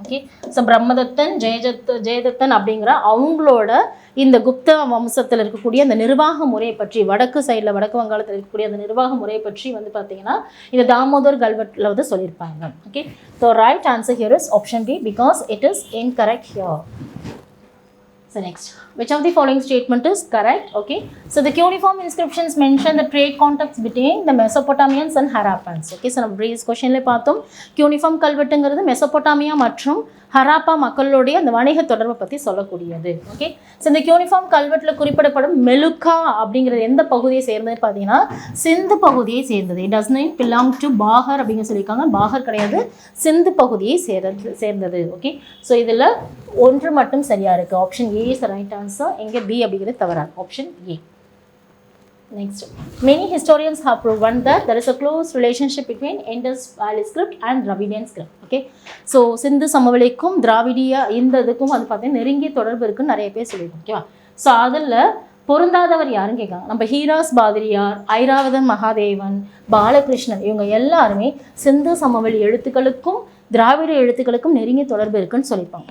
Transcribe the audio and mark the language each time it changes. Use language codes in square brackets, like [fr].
[ta] Okay, so Brahmadattan ஜெயதத்தன் அப்படிங்கிற அவங்களோட இந்த குப்த வம்சத்தில் இருக்கக்கூடிய அந்த நிர்வாக முறையை பற்றி, வடக்கு சைடில் வடக்கு வங்காளத்தில் இருக்கக்கூடிய அந்த நிர்வாக முறையை பற்றி வந்து பார்த்தீங்கன்னா இந்த தாமோதர் கல்வெட்டில் வந்து சொல்லியிருப்பாங்க. [en] Okay, so right answer here is option D because it is incorrect here. So next, which of the following statement is correct? Okay, so the cuneiform inscriptions mention the trade contacts between the Mesopotamians and Harappans. [ta] Okay, so நம்ம previous questionல பார்த்தோம் cuneiform கல்வெட்டுங்கிறது மெசோபொட்டாமியா மற்றும் ஹராப்பா மக்களுடைய அந்த வணிக தொடர்பை பற்றி சொல்லக்கூடியது. Okay, so இந்த cuneiform கல்வெட்டில் குறிப்பிடப்படும் மெலுக்கா அப்படிங்கிறது எந்த பகுதியை சேர்ந்தது பார்த்தீங்கன்னா சிந்து பகுதியை சேர்ந்தது. [en] it does not belong to [ta] பாகர் அப்படிங்க சொல்லியிருக்காங்க. பாகர் கிடையாது, சிந்து பகுதியை சேர்ந்தது. ஓகே, ஸோ இதில் ஒன்று மட்டும் சரியா இருக்கு. [en] Option A is the right answer. [ta] எங்கே பி அப்படிங்கிறது தவறான option A. [en] Next, many historians have proven that there is a close relationship between Indus Valley script and Dravidian script. [ta] Okay, so சிந்து சமவெளிக்கும் திராவிடிய இந்த இதுக்கும் வந்து பார்த்தீங்கன்னா நெருங்கிய தொடர்பு இருக்குன்னு நிறைய பேர் சொல்லியிருக்கோம். ஓகேவா, ஸோ அதில் பொருந்தாதவர் யாருன்னு கேட்காங்க. நம்ம ஹீராஸ் பாதிரியார், ஐராவதன் மகாதேவன், பாலகிருஷ்ணன் இவங்க எல்லாருமே சிந்து சமவெளி எழுத்துக்களுக்கும் திராவிட எழுத்துக்களுக்கும் நெருங்கிய தொடர்பு இருக்குன்னு சொல்லியிருப்பாங்க.